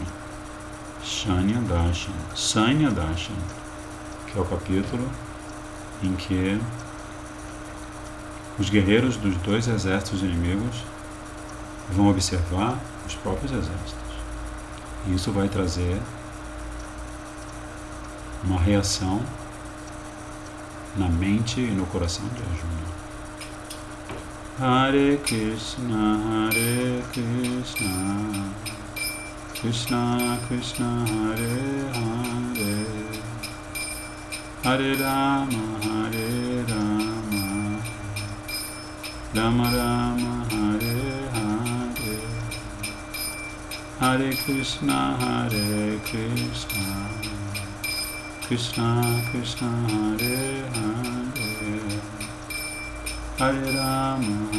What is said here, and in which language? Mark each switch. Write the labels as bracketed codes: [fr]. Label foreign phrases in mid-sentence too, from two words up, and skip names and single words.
[pt] Shanya Darshan, que é o capítulo em que os guerreiros dos dois exércitos inimigos vão observar os próprios exércitos. E isso vai trazer uma reação na mente e no coração de Arjuna. [sa] Hare Krishna, Krishna Krishna, Hare Hare, Hare Rama, Rama Rama Hare Hare Hare Krishna Krishna Krishna Hare Hare Hare Rama